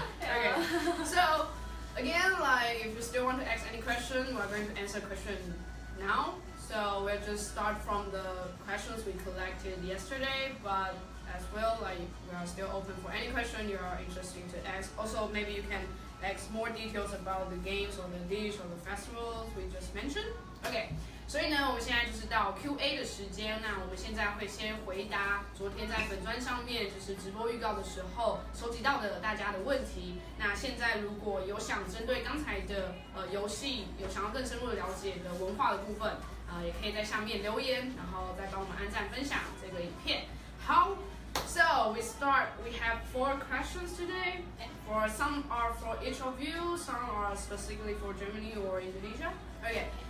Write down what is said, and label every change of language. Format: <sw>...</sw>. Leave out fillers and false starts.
<en>Okay, so again, like if you still want to ask any question, we're going to answer question now. So we'll just start from the questions we collected yesterday, but as well, like we are still open for any question you are interested to ask. Also, maybe you can ask more details about the games or the dish or the festivals we just mentioned. Okay.</en> <zh>所以呢，我们现在就是到 Q&A 的时间。那我们现在会先回答昨天在粉专上面就是直播预告的时候收集到的大家的问题。那现在如果有想针对刚才的游戏有想要更深入的了解的文化的部分，也可以在下面留言，然后再帮我们按赞分享这个影片。</zh> <en>好。So we start. We have 4 questions today. For some are for each of you. Some are specifically for Germany or Indonesia. Okay.</en>